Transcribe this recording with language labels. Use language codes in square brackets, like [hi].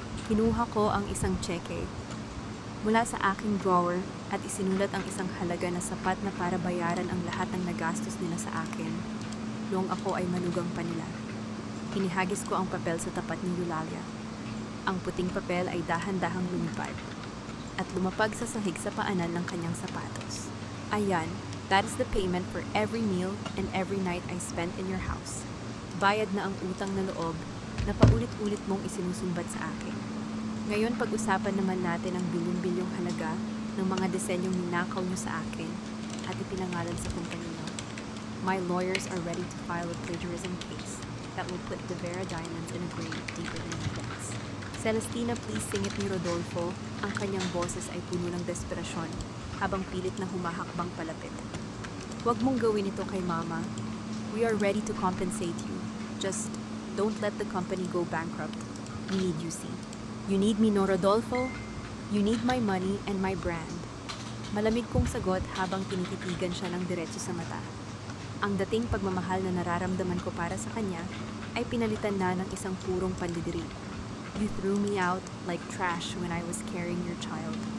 [tl] Kinuha ko ang isang tseke mula sa aking drawer at isinulat ang isang halaga na sapat na para bayaran ang lahat ng nagastos nila sa akin noong ako ay manugang pa nila. Hinihagis ko ang papel sa tapat ni Eulalia. Ang puting papel ay dahan-dahang lumipad at lumapag sa sahig sa paanan ng kanyang sapatos. [en] Ayan, that is the payment for every meal and every night I spent in your house. [tl] Bayad na ang utang na loob na paulit-ulit mong isinusumbat sa akin. Ngayon, pag-usapan naman natin ang bilyon-bilyong halaga ng mga disenyong ninakaw nyo sa akin at ipinangalan sa kumpanya nyo. [en] My lawyers are ready to file a plagiarism case that will put De Vera Diamonds in a grave deeper than your debts. [tl] Celestina, please, singit ni Rodolfo. Ang kanyang boses ay puno ng desperasyon habang pilit na humahakbang palapit. Huwag mong gawin ito kay Mama. [en] We are ready to compensate you. Just don't let the company go bankrupt. We need you, see. You need me, no, Rodolfo? You need my money and my brand. [tl] Malamig kong sagot habang tinititigan siya ng diretso sa mata. Ang dating pagmamahal na nararamdaman ko para sa kanya ay pinalitan na ng isang purong pandidiri. [en] You threw me out like trash when I was carrying your child.